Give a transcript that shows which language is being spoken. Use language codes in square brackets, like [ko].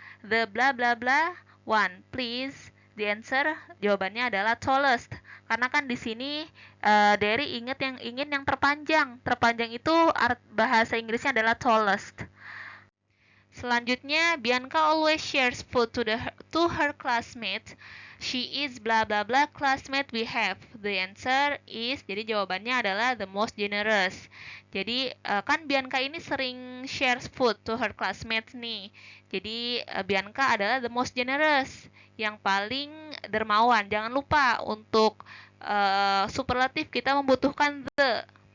[en] The blah blah blah one, please. The answer [id] jawabannya adalah tallest. Karena kan di sini Derry ingin yang terpanjang. Terpanjang itu bahasa Inggrisnya adalah tallest. [en] Selanjutnya, Bianca always shares food to her classmates. She is blah blah blah classmate we have. The answer is, [id] jadi jawabannya adalah [en] the most generous. [id] Jadi kan Bianca ini sering [en] share food to her classmates [id] nih. Jadi Bianca adalah [en] the most generous, [id] yang paling dermawan. Jangan lupa untuk superlatif kita membutuhkan the.